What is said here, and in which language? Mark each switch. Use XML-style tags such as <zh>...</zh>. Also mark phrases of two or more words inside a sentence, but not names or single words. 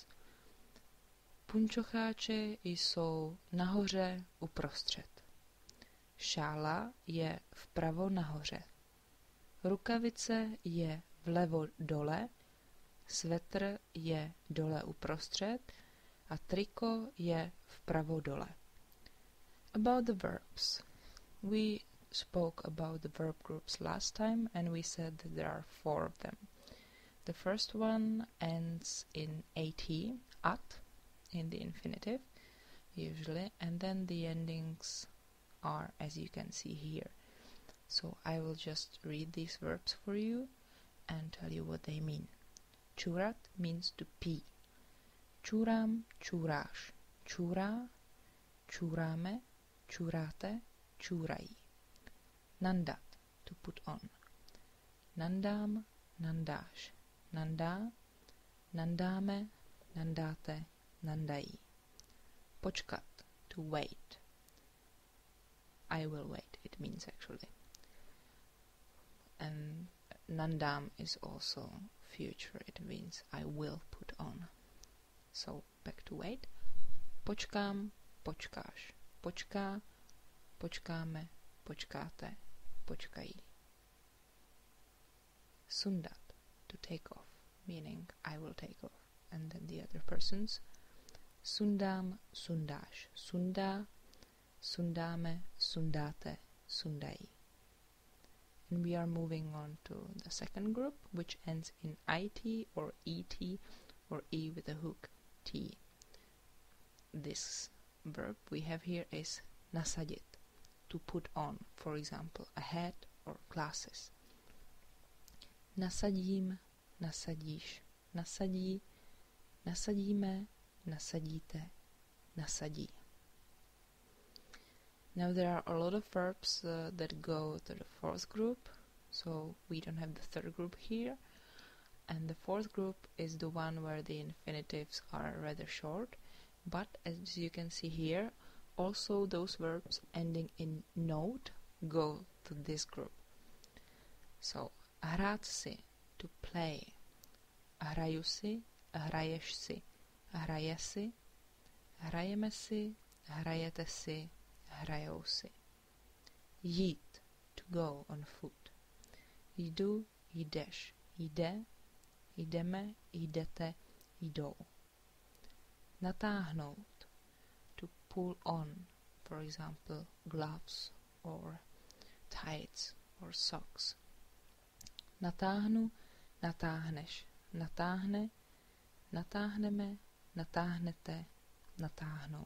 <cs>Punčocháče jsou nahoře uprostřed. Šála je vpravo nahoře. Rukavice je vlevo dole. Svetr je dole uprostřed a triko je vpravo dole.</cs> <en>About the verbs. We spoke about the verb groups last time, and we said that there are 4 of them. The first one ends in at, in the infinitive, usually, and then the endings are, as you can see here. So I will just read these verbs for you and tell you what they mean. Čurat means to pee.</en> <cs>Čurám, čuráš. Čurá, čuráme, čuráte, čurají. Nandat,</cs> <en>to put on.</en> <cs>Nandám, nandáš. Nandá, nandáme, nandáte, nandají. Počkat,</cs> <en>to wait. I will wait, it means actually. And nandám is also future, it means I will put on. So back to wait.</en> <cs>Počkám, počkáš. Počká, počkáme, počkáte, počkají. Sundat,</cs> <en>to take off, meaning I will take off. And then the other persons.</en> <cs>Sundám, sundáš. Sundá, sundáme, sundáte, sundají.</cs> <en>And we are moving on to the second group, which ends in it or et or e with a hook t. This verb we have here is nasadit, to put on, for example, a hat or glasses.</en> <cs>Nasadím, nasadíš. Nasadí, nasadíme, nasadíte, nasadí.</cs> <en>Now there are a lot of verbs that go to the 4th group, so we don't have the 3rd group here. And the 4th group is the one where the infinitives are rather short, but as you can see here, also those verbs ending in note go to this group. So,</en> <cs>hrát si,</cs> <en>to play.</en> <cs>Hraju si, hraješ si, hraje si, hrajeme si, hrajete si, hrajou si. Jít,</cs> <en>to go on foot.</en> <cs>Jdu, jdeš, jde, jdeme, jdete, jdou. Natáhnout,</cs> <en>to pull on, for example, gloves or tights or socks.</en> <cs>Natáhnu, natáhneš, natáhne, natáhneme, natáhnete, natáhnou.</cs>